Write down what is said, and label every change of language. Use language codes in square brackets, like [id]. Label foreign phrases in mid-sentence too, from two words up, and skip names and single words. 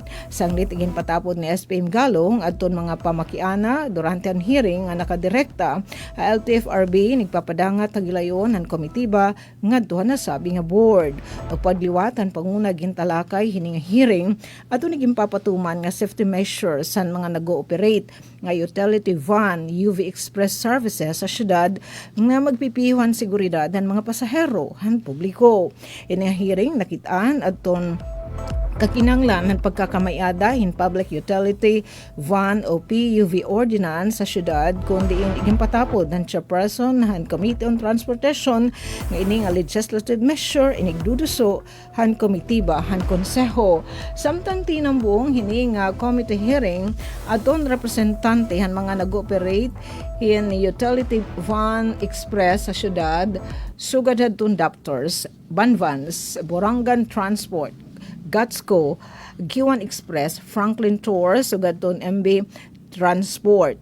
[war] Sanglit igin patapod ni SPM Galong adton mga pamakiana durante ang hearing nga nakadirekta ang LTFRB nagpapadangat tagilayon ang komitiba ngadto nasabi nga board. Pagpadliwat ang panguna gintalakay hining hearing adto niging papatuman nga safety measures san mga nag-ooperate nga [en] utility van UV Express services [war] sa syudad nga magpipihuan seguridad ng mga pasahero han publiko. Ini hearing nakitaan adton kakinanglan ng pagkakamayada in [en] Public Utility Van [war] o PUV Ordinance sa syudad kundi iging patapod ng chairperson han Committee on Transportation nga ining a [en] legislative measure [war] inigduduso han komitiba han konseho. Samtang tinambong hining [en] committee hearing [war] adton representante han mga nag-operate in Utility Van Express sa syudad sugad hadtong Daptors, Banvans, Borangan Transport, Gatsco, Giwan Express, Franklin Tours, sugadton MB Transport.